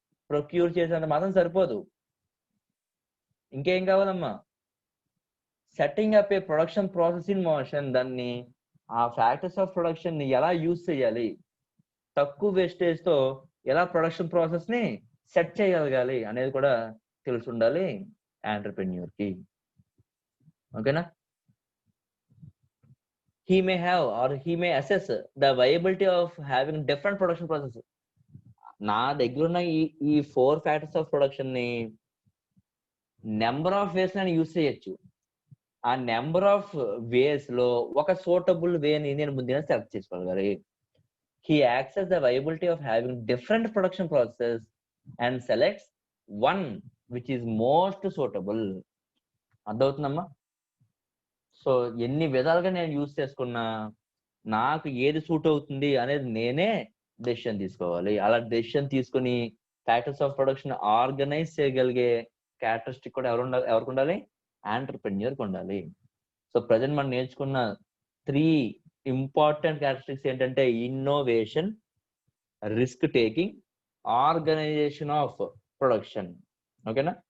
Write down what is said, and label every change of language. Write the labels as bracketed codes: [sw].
[te] Procure చేసేంత మాత్రం సరిపోదు, ఇంకేం కావాలమ్మా, [en] Setting up a production process in motion. [te] దాన్ని ఆ ఫ్యాక్టర్స్ ఆఫ్ ప్రొడక్షన్ ని ఎలా యూజ్ చేయాలి, తక్కువ వేస్టేజ్ తో ఎలా ప్రొడక్షన్ ప్రాసెస్ ని సెట్ చేయగలగాలి అనేది కూడా తెలిసి ఉండాలి ఎంటర్‌ప్రెన్యూర్ కి. ఓకేనా? [en] He may have or he may assess the viability of having different production processes. [te] నా దగ్గర ఉన్న ఈ 4 ఫ్యాక్టర్స్ ఆఫ్ ప్రొడక్షన్ ని నెంబర్ ఆఫ్ వేస్ నేను యూస్ చేయొచ్చు. ఆ నెంబర్ ఆఫ్ వేస్ లో ఒక సూటబుల్ వేని నేను ముందుగా select చేసుకోగలగాలి. [en] He accesses the viability of having different production processes and selects one which is most suitable. [te] అర్థమవుతుందమ్మా? So ఎన్ని విధాలుగా నేను యూస్ చేసుకున్నా నాకు ఏది సూట్ అవుతుంది అనేది నేనే డెసిషన్ తీసుకోవాలి. అలా డెసిషన్ తీసుకుని ఫ్యాక్టర్స్ ఆఫ్ ప్రొడక్షన్ ఆర్గనైజ్ చేయగలిగే క్యారెక్టరిస్టిక్ కూడా ఎవరికి ఉండాలి? ఎంటర్‌ప్రెన్యూర్‌కి ఉండాలి. సో ప్రెజెంట్ మనం నేర్చుకున్న 3 ఇంపార్టెంట్ క్యారెక్టరిస్టిక్స్ ఏంటంటే innovation, risk taking, organisation of production. ఓకేనా?